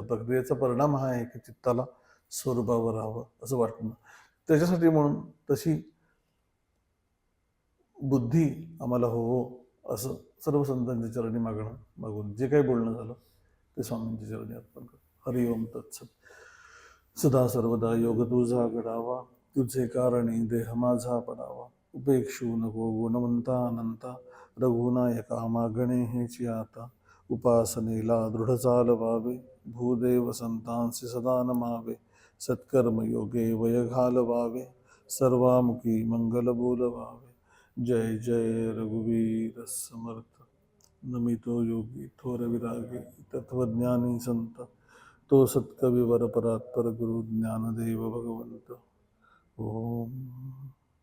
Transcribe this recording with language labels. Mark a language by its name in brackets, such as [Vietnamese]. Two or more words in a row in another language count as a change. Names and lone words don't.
[Marathi] प्रक्रियेचा परिणाम हा आहे की चित्ताला स्वरूपावर राहावं असं वाटणं. त्याच्यासाठी म्हणून तशी बुद्धी आम्हाला हो असं सर्व संतांच्या चरणी मागून जे काही बोलणं झालं ते स्वामींच्या चरणी अर्पण करतो. [Sanskrit] हरिओम तत्सत. [Marathi] सदा सर्वदा योग तुझा घडावा, तुझे कारणी देह माझा पडावा. उपेक्षू नको गुणवंता अनंता, रघुनायका मागणे हेची आता. उपासनेला दृढ चाल व्हावे, भूदेव संतांसी सदा नमावे. सत्कर्म योगे वय घालवावे, सर्वामुखी मंगल बोलवावे. जय जय रघुवीर समर्थ. नमितो योगी थोर विरागे, तत्वज्ञानी संत. तो सत्कवी वर परात्पर गुरु ज्ञानदेव भगवंत. ओम.